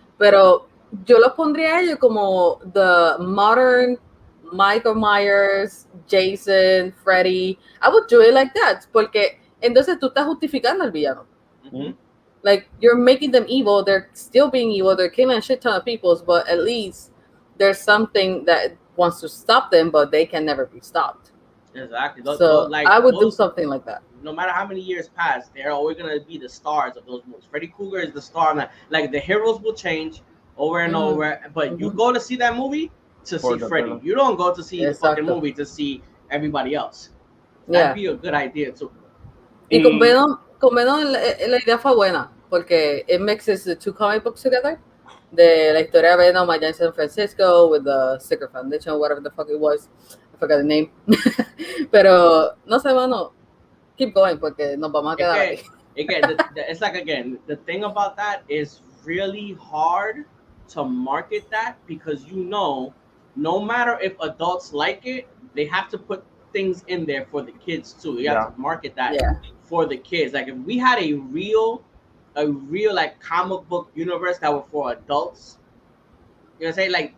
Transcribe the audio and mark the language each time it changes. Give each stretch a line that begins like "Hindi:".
Spanish: Pero yo los pondría a ellos como
English: the modern
Spanish: Michael Myers, Jason, Freddy.
English: I would do it like that,
Spanish: porque entonces tú estás justificando al villano.
English: Like, you're making them evil, they're still being evil, they're killing a shit ton of people, but at least there's something that wants to stop them, but they can never be stopped. Exactly. So I would do something like that. No matter how many years pass, they're always gonna be the stars of those movies. Freddy Krueger is the star. Like the heroes will change over and over, but you go to see that movie to see Freddy. Villain. You don't go to see the fucking movie to see everybody else. That'd be a good idea too.
Spanish: Y con Venom la idea fue buena porque
English: it mixes the two comic books together.
Spanish: De la historia de Venom allá en San Francisco
English: with the Sticker Foundation, whatever the fuck it was. I forgot the name.
Spanish: Pero no sé, mano.
English: Keep going
Spanish: porque nos vamos a quedar aquí.
English: It's like, again, the thing about that is really hard to market that because no matter if adults like it, they have to put things in there for the kids too. You have to market that for the kids. Like if we had a real like comic book universe that were for adults, you know what I'm saying?